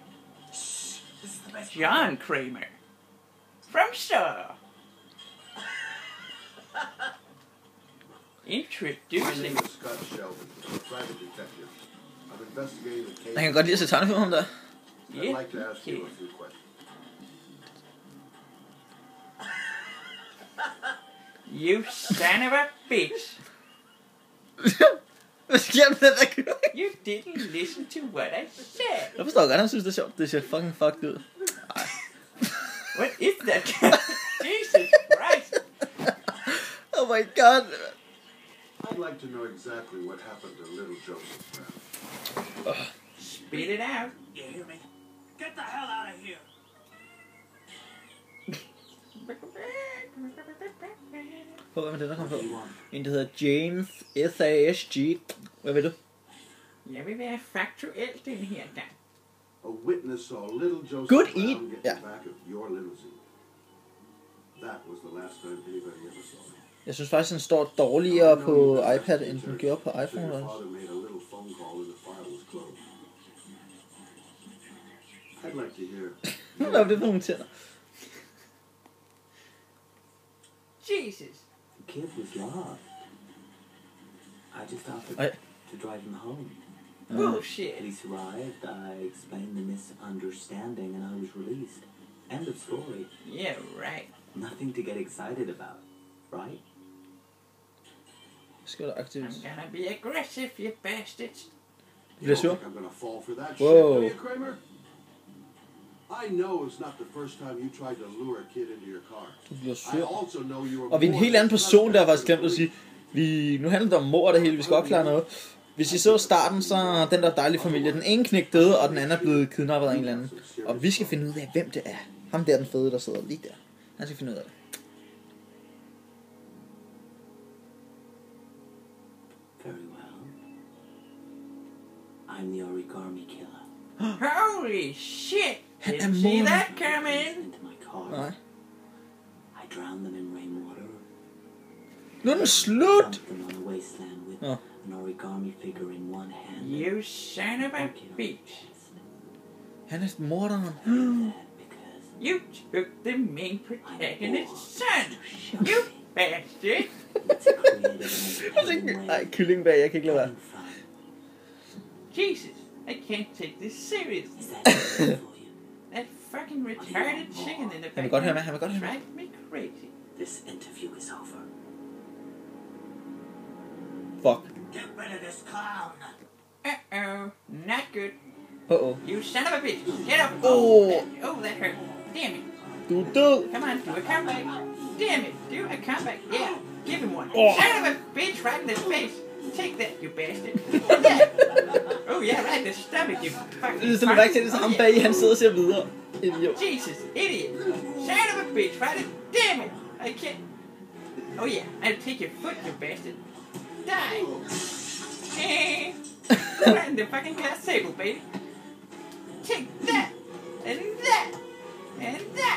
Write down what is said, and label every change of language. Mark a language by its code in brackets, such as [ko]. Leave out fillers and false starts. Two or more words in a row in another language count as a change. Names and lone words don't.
[en] John Kramer. From Saw. my Introducing. name is Scott Sheldon. I'm a private detective. I'm investigating the case. [da] Han kan godt lide at se tegnefilm om der. [en] I'd like to ask you a few questions. You son of a bitch. [da] Hvad sker der med den der kø? [en] You didn't listen to what I said. [da] Jeg forstår godt, han synes det er sjovt. Det ser [en] fucking fucked [da] ud. Ej. [en] What is that guy? Jesus Christ. Oh my god. I'd like to know exactly what happened to little Joseph Brown. Spit it out. You hear me? Get the hell out of here! [da] Prøv hvad med den der kom på. En der hedder James S.A.S.G. Hvad ved du? Jeg vil være faktuel den her gang. [en] A witness saw little Joseph Good Brown eat. get Yeah. in the back of your limousine. That was the last time anybody ever saw him. [da] Jeg synes faktisk, den står dårligere på iPad, end den gjorde på iPhone. [en] So your [da] Også. [en] father made a little phone call and the file was closed. I'd like to hear. [da] Hvad er det for nogle tænder? [en] Jesus. The kid was lost. I just offered [da] Ej. [en] to drive him home. Bullshit. Police arrived, I explained the misunderstanding, and I was released. End of story. Yeah, right. Nothing to get excited about, right? [da] Skal du aktivt? [en] I'm gonna be aggressive, you bastards. [da] Du bliver [en] You [da] sur? [en] don't think I'm gonna fall for that Whoa. shit, do you, Kramer? I know it's not the first time you tried to lure a kid into your car. [da] Du bliver [en] I [da] sur. [en] also know you were [da] Og vi er en helt anden person, der har faktisk glemt at sige. Nu handler det om mor og det hele, vi skal opklare noget. Hvis I så starten, så er den der dejlige familie, den ene knæk døde, og den anden er blevet kidnappet af en eller anden. Og vi skal finde ud af, hvem det er. Ham der, den fede, der sidder lige der. Han skal finde ud af det. [en] Very well. I'm the origami killer. Holy shit! [da] Han er [en] Didn't see [da] moren. [en] that coming. Into my car. [da] Nej. [en] I drowned them in rainwater. [da] Nu er den slut! [en] Dumped them on a wasteland with [da] Nå. [en] an origami figure in one hand. You son of a bitch. [da] Han er morderen. [en] That because You took the main protagonist's son. You bastard. it's a creative and entertaining [da] Ej, [en] way [da] kylling bag, jeg kan ikke lade være. [en] of fun. Jesus, I can't take this seriously. Is that easy for you? That fucking retarded chicken in the [da] Han vil godt høre [en] background [da] med, han vil godt høre med. [en] drives me crazy. This interview is over. Fuck. Get rid of this clown. Uh-oh, not good. Uh-oh. You son of a bitch, get up. Oh. That hurt. Damn it. [da] Du er død. [en] Come on, do a comeback. Damn it, do a comeback. Yeah, give him one. Oh. Son of a bitch, right in the face. Take that, you bastard. Yeah. Oh yeah, right in the stomach, you fucking [da] Det er sådan mærke til det samme bag, han sidder og ser videre. [en] Idiot. Jesus, idiot. Son of a bitch, right in... Damn it, I can't... Oh yeah, I'll take your foot, you bastard. Die. Right in the fucking glass table, baby. Take that, and that, and that.